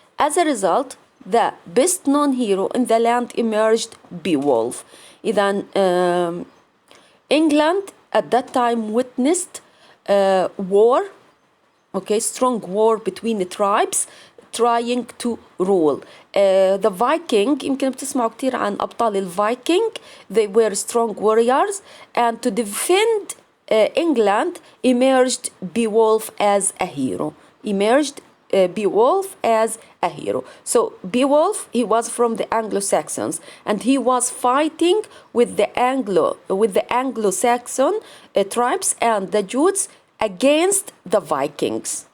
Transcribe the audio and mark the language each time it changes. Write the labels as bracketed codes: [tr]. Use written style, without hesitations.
[en] As a result, the best known hero in the land emerged, Beowulf. إذن England at that time witnessed war, okay, strong war between the tribes trying to rule. [ar] The Viking, يمكن بتسمعوا كتير عن أبطال الفايكنج. [en] They were strong warriors, and to defend England emerged Beowulf as a hero. Beowulf as a hero. So Beowulf, he was from the Anglo-Saxons, and he was fighting with the Anglo-Saxon tribes and the Jutes against the Vikings.